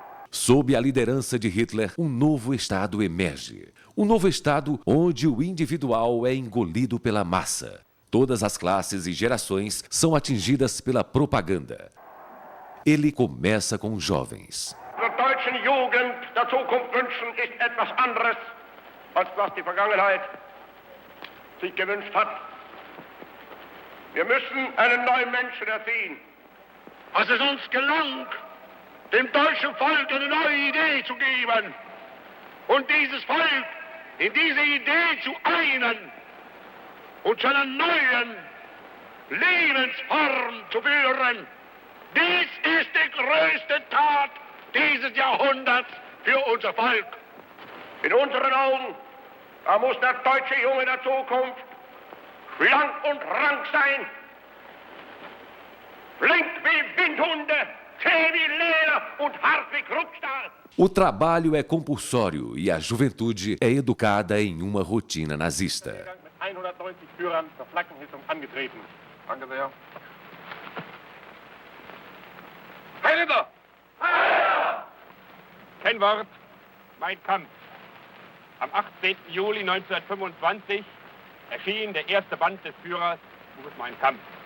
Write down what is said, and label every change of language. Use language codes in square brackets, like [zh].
[pt] Sob a liderança de Hitler, um novo Estado emerge. Um novo Estado onde o individual é engolido pela massa. Todas as classes e gerações são atingidas pela propaganda. Ele começa com os jovens. [de] Der deutschen Jugend der Zukunft wünschen ist etwas anderes, als was die Vergangenheit sich gewünscht hat. Wir müssen einen neuen Menschen erziehen. Als es uns gelang, dem deutschen Volk eine neue Idee zu geben und dieses Volk in diese Idee zu einen und zu einer neuen Lebensform zu führen, dies ist die größte Tat dieses Jahrhunderts für unser Volk. In unseren Augen Da muss der deutsche Junge der Zukunft schlank und rank sein, flink wie Windhunde, zäh wie Leder und hart wie Kruppstahl. [pt] O trabalho é compulsório e a juventude é educada em uma rotina nazista. [de] Mit 190 Führern zur Flaggenhissung angetreten. Danke sehr. Heil Hitler! Kennwort, Mein Kampf. Am 18. Juli 1925 erschien der erste Band des Führers, Buches Mein Kampf.